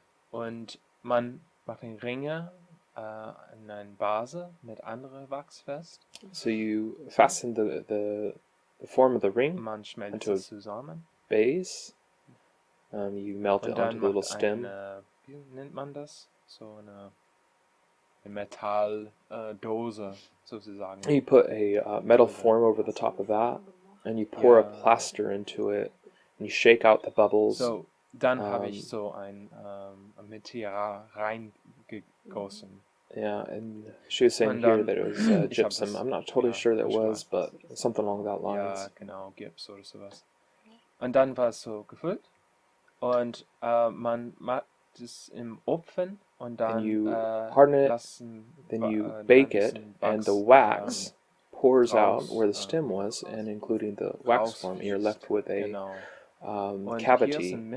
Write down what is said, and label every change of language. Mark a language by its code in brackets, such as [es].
[de] Und man macht den Ringe in eine Base mit anderem Wachs fest. [en] So you fasten the form of the ring into a base. You melt it onto the little stem. [de] Wie nennt man das? So eine Metalldose sozusagen. [en] You put a metal form over the top of that, and you pour a plaster into it, and you shake out the bubbles. [de] So, dann habe ich so ein Material reingegossen. [en] Yeah, and she was saying here that it was gypsum. I'm not totally sure that it was, but something along that lines. [de] Ja, genau, Gips oder sowas. Und dann war es so gefüllt. Und man macht es im Ofen und dann [en] you harden it, then you bake it, and the wax pours out where the stem was, and including the wax form, you're left with a cavity.